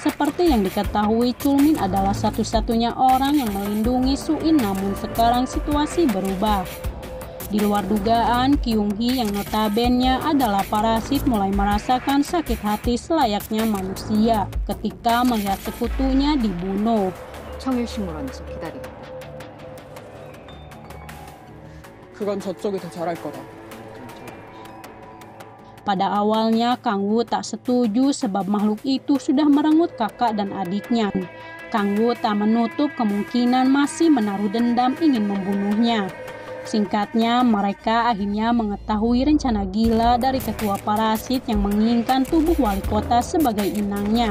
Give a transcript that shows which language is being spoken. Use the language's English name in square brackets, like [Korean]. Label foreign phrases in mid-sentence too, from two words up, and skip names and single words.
[Indonesian] Seperti yang diketahui, Chulmin adalah satu-satunya orang yang melindungi Soo-in, namun sekarang situasi berubah. Di luar dugaan, Kyung-hee yang notabene adalah parasit mulai merasakan sakit hati selayaknya manusia ketika melihat sekutunya dibunuh. [Korean] 청일신문 언제 기다리겠다. 그건 저쪽이 더 잘할 거다. [Indonesian] Pada awalnya Kang-woo tak setuju sebab makhluk itu sudah merenggut kakak dan adiknya. Kang-woo tak menutup kemungkinan masih menaruh dendam ingin membunuhnya. Singkatnya, mereka akhirnya mengetahui rencana gila dari ketua parasit yang menginginkan tubuh wali kota sebagai inangnya.